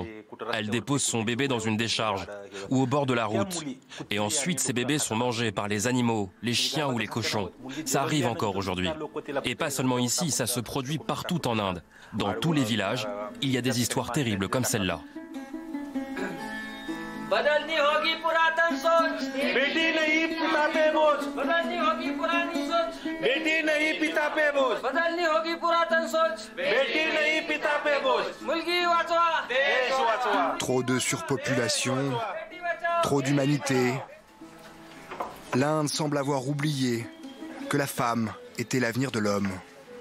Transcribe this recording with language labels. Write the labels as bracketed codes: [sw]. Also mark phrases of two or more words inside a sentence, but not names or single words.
[fr] Elle dépose son bébé dans une décharge ou au bord de la route. Et ensuite, ces bébés sont mangés par les animaux, les chiens ou les cochons. Ça arrive encore aujourd'hui. Et pas seulement ici, ça se produit partout en Inde. Dans tous les villages, il y a des histoires terribles comme celle-là. [hi] बदलनी होगी पुरातन सोच बेटी नहीं पिता पे बोझ बदलनी होगी पुरानी सोच बेटी नहीं पिता पे बोझ बदलनी होगी पुरातन सोच बेटी नहीं पिता पे बोझ [mr] मुलगी वाचवा देश वाचवा. [fr] Trop de surpopulation, trop d'humanité. L'Inde semble avoir oublié que la femme était l'avenir de l'homme.